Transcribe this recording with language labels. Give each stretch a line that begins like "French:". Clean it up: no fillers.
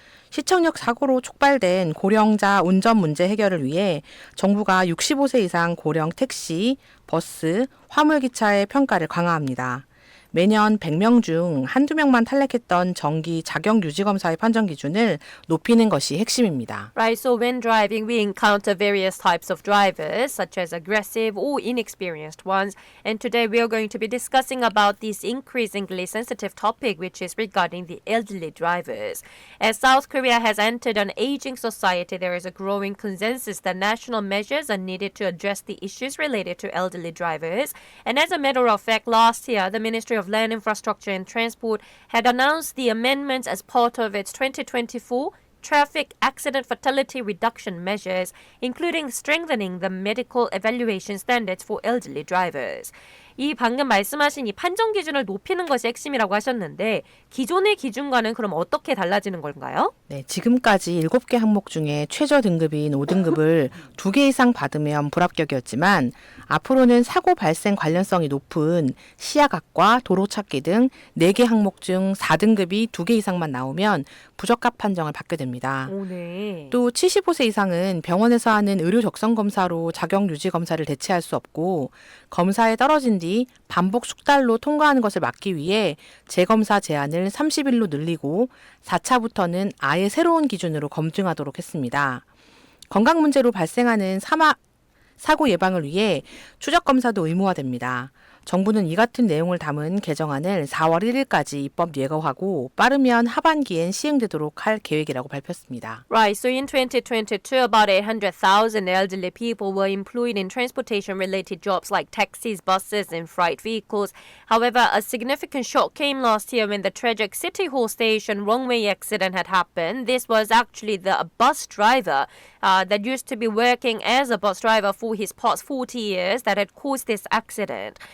Korean: 시청역 사고로 촉발된 고령자 운전 문제 해결을 위해 정부가 65세 이상 고령 택시, 버스, 화물기차의 평가를 강화합니다. 매년 100명 중 한두 명만 탈락했던 정기 자격 유지 검사의 판정 기준을 높이는 것이 핵심입니다.
English: Right, so when driving, we encounter various types of drivers, such as aggressive or inexperienced ones. And today we are going to be discussing about this increasingly sensitive topic, which is regarding the elderly drivers. As South Korea has entered an aging society, there is a growing consensus that national measures are needed to address the issues related to elderly drivers. And as a matter of fact, last year, the Ministry of Land Infrastructure and Transport had announced the amendments as part of its 2024 traffic accident fatality reduction measures, including strengthening the medical evaluation standards for elderly drivers.
Korean: 이 방금 말씀하신 이 판정 기준을 높이는 것이 핵심이라고 하셨는데 기존의 기준과는 그럼 어떻게 달라지는 건가요? 네, 지금까지 7개 항목 중에 최저 등급인 5등급을 2개 이상 받으면 불합격이었지만 앞으로는 사고 발생 관련성이 높은 시야각과 도로찾기 등 4개 항목 중 4등급이 2개 이상만 나오면 부적합 판정을 받게 됩니다. 네. 또 75세 이상은 병원에서 하는 의료 적성 검사로 자격 유지 검사를 대체할 수 없고 검사에 떨어진 뒤 반복 숙달로 통과하는 것을 막기 위해 재검사 제한을 30일로 늘리고 4차부터는 아예 새로운 기준으로 검증하도록 했습니다. 건강 문제로 발생하는 사고 예방을 위해 추적 검사도 의무화됩니다. 정부는 이 같은 내용을 담은 개정안을 4월 1일까지 입법 예고하고 빠르면 하반기엔 시행되도록 할 계획이라고 발표했습니다.
English: Right, so in 2022, about 800,000 elderly people were employed in transportation-related jobs like taxis, buses, and freight vehicles. However, a significant shock came last year when the tragic City Hall Station wrong-way accident had happened. This was actually the bus driver that used to be working as a bus driver for his past 40 years that had caused this accident.